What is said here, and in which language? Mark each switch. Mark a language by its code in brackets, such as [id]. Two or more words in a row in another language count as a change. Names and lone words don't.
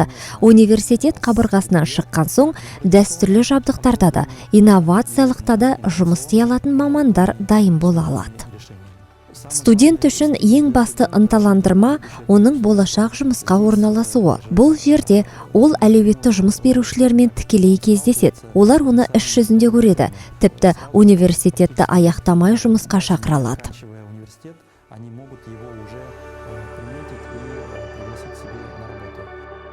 [kk] Университет қабырғасынан шыққан соң, дәстүрлі жабдықтарда да, инновациялықта да жұмыс істей алатын мамандар дайын бола алады. Студент үшін ең басты ынталандырма оның болашақ жұмысқа орналасуы. Бұл жерде ол әлеуетті жұмыс берушілермен тікелей кездеседі. Олар оны іс жүзінде көреді, тіпті университетті аяқтамай жұмысқа шақыра алады. [ru] Они могут его уже приметить и пригласить себе на работу.